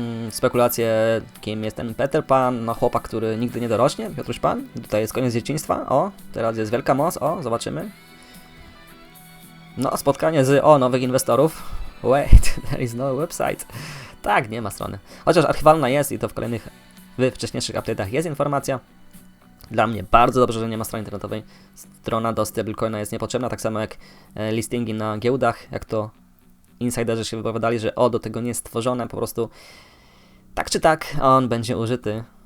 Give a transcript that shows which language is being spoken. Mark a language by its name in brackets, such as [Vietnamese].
[Polish] Spekulacje, kim jest ten Peter Pan, no chłopak, który nigdy nie dorośnie, Piotruś Pan. Tutaj jest koniec dzieciństwa, o, teraz jest wielka moc, o, zobaczymy. No, spotkanie z, nowych inwestorów. [English] Wait, there is no website. [Polish] Tak, nie ma strony. Chociaż archiwalna jest i to w wcześniejszych update'ach jest informacja. Dla mnie bardzo dobrze, że nie ma strony internetowej. Strona do stablecoina jest niepotrzebna, tak samo jak listingi na giełdach, jak to insiderzy się wypowiadali, że do tego nie jest stworzone, po prostu tak czy tak on będzie użyty.